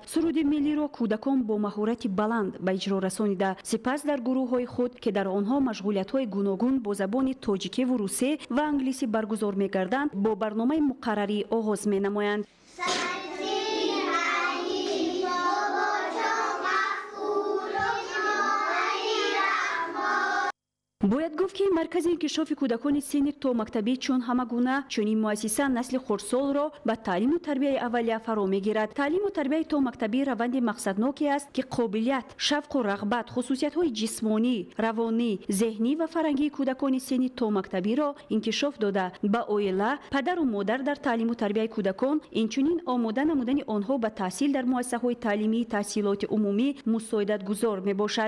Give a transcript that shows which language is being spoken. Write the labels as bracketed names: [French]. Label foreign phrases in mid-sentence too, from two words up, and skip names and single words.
[Tajik] суруди миллиро кӯдакон бо маҳорати баланд ба иҷро расонида сипас дар гурӯҳҳои худ ки дар онҳо машғулиятҳои гуногун бо забони тоҷикӣ ва русӣ ва англисӣ баргузор мегарданд бо барномаи муқаррарӣ оғоз менамоянд. бояд гуфт гуфт ки маркази инкишофи кӯдакони синни то мактабӣ чун ҳама гуна чунин муассиса насли хурдсолро ба таълиму тарбияи аввалия фаро мегирад. таълиму тарбияи то мактабӣ раванди мақсадноке аст ки қобилият, шавқу рағбат, хусусиятҳои ҷисмонӣ, равонӣ, зеҳнӣ ва фарҳангии кӯдакони синни то мактабиро инкишоф дода ба оила, падару модар дар таълиму тарбияи кӯдакон, инчунин омода намудани онҳо ба таҳсил дар муассисаҳои таълимии таҳсилоти умумӣ мусоидатгузор мебошад.